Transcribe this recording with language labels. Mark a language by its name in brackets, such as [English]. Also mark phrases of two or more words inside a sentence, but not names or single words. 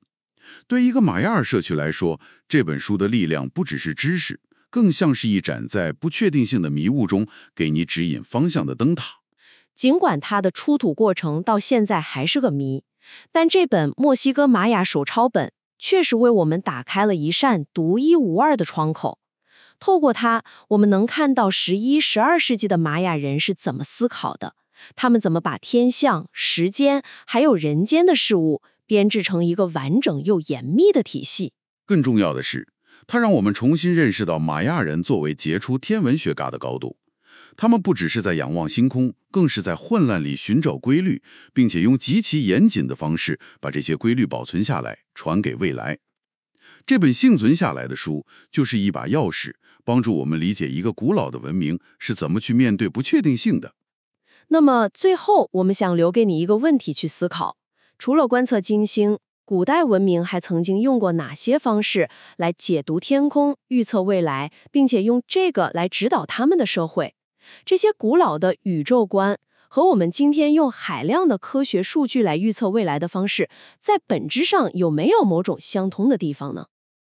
[Chinese] 對一個瑪雅爾社區來說，這本書的力量不只是知識，更像是一盞在不確定性的迷霧中給你指引方向的燈塔。儘管它的出土過程到現在還是個謎，但這本墨西哥瑪雅手抄本確實為我們打開了一扇獨一無二的窗口。透過它，我們能看到11、12世紀的瑪雅人是怎麼思考的，他們怎麼把天象、時間還有人間的事物編制成一個完整又嚴密的體系。更重要的是，它讓我們重新認識到瑪雅人作為傑出天文學家的高度。他們不只是在仰望星空，更是在混亂裡尋找規律，並且用極其嚴謹的方式把這些規律保存下來，傳給未來。這本幸存下來的書就是一把鑰匙，幫助我們理解一個古老的文明是怎麼去面對不確定性的。那麼最後，我們想留給你一個問題去思考：除了觀測金星，古代文明還曾經用過哪些方式來解讀天空、預測未來，並且用這個來指導他們的社會？這些古老的宇宙觀和我們今天用海量的科學數據來預測未來的方式，在本質上有沒有某種相通的地方呢？